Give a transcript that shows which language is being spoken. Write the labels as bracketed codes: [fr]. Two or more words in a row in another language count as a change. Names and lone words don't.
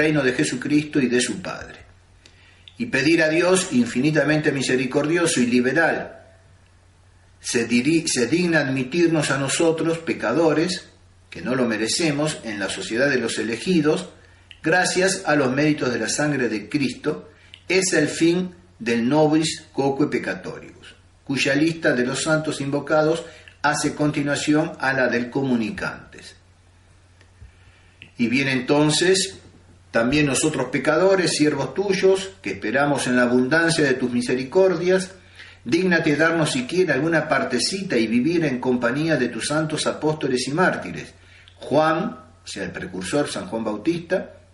[es] reino de Jesucristo y de su Padre, y pedir a Dios, infinitamente misericordioso y liberal, se digna admitirnos a nosotros, pecadores, que no lo merecemos, en la sociedad de los elegidos, gracias a los méritos de la sangre de Cristo, es el fin del [la] nobis quoque peccatoribus, [es] cuya lista de los santos invocados hace continuación a la del comunicantes. Y bien entonces, también nosotros pecadores, siervos tuyos, que esperamos en la abundancia de tus misericordias, dígnate darnos siquiera alguna partecita y vivir en compañía de tus santos apóstoles y mártires, Juan, o sea, el precursor San Juan Bautista,